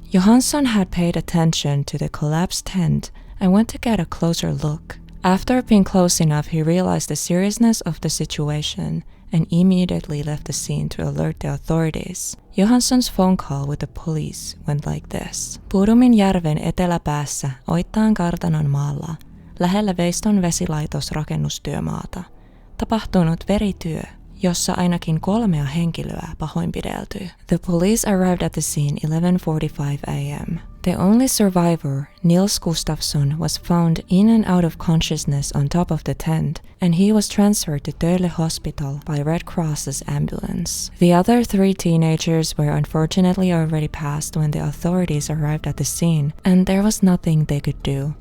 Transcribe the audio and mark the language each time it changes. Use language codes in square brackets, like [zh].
[en] Johansson had paid attention to the collapsed tent and went to get a closer look. After being close enough, he realized the seriousness of the situation and immediately left the scene to alert the authorities. Johansson's phone call with the police went like this. [fi] Bodomjärven eteläpäässä Oittaan kartanon maalla, lähellä Veiston vesilaitosrakennustyömaata, tapahtunut verityö, jossa ainakin 3 henkilöä pahoinpidelty. [en] The police arrived at the scene 11:45 a.m. The only survivor, Nils Gustafsson, was found in and out of consciousness on top of the tent, and he was transferred to Töle Hospital by Red Cross's ambulance. The other 3 teenagers were unfortunately already passed when the authorities arrived at the scene, and there was nothing they could do.